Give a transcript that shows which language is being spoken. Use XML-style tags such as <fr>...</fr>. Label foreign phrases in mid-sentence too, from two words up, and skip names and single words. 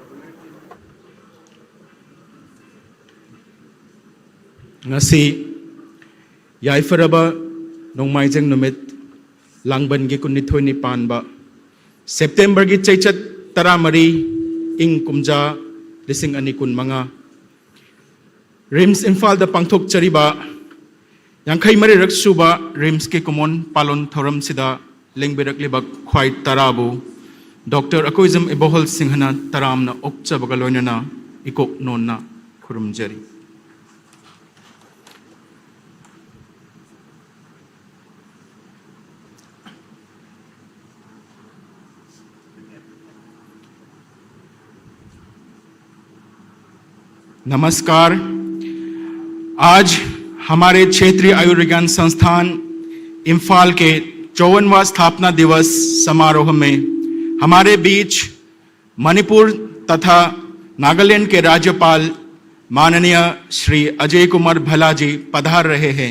<mni>ngasi yaifaraba nongmaijeng numit langban gi kunithoi ni panba September gi chaichat taramari ing kumja lising ani kun manga RIMS Imphal da pangthok chariba yankhai mari raksuba RIMS ke common palon thoram sida lengberak libak khwai tarabu Dr. Akoizam Ibohol Singhana taramna okcha bagaloinana ikok nonna khurumjari नमस्कार।</mni> <hi>आज हमारे क्षेत्रीय आयुर्विज्ञान संस्थान इम्फाल के 54वां स्थापना दिवस समारोह में हमारे बीच मणिपुर तथा नागालैंड के राज्यपाल माननीय श्री अजय कुमार भल्ला जी पधार रहे हैं।</hi>